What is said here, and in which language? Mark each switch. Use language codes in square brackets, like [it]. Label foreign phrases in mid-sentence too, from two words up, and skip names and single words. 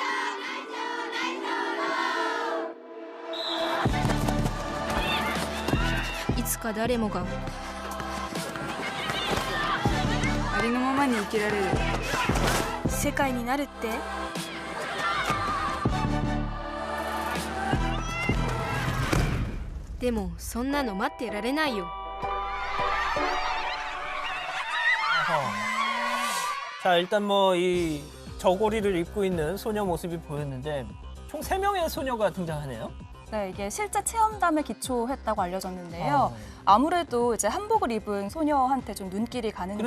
[ja] いつか誰もがありのままに生きられる。世界になるって？でもそんなの待ってられないよ。 [ko] 자, 일단 뭐 이 저고리를 입고 있는 소녀 모습이 보였는데 총 3명의 소녀가 등장하네요. 네, 이게 실제 체험담에 기초했다고 알려졌는데요. 아무래도 이제 한복을 입은 소녀한테 좀 눈길이 가는데,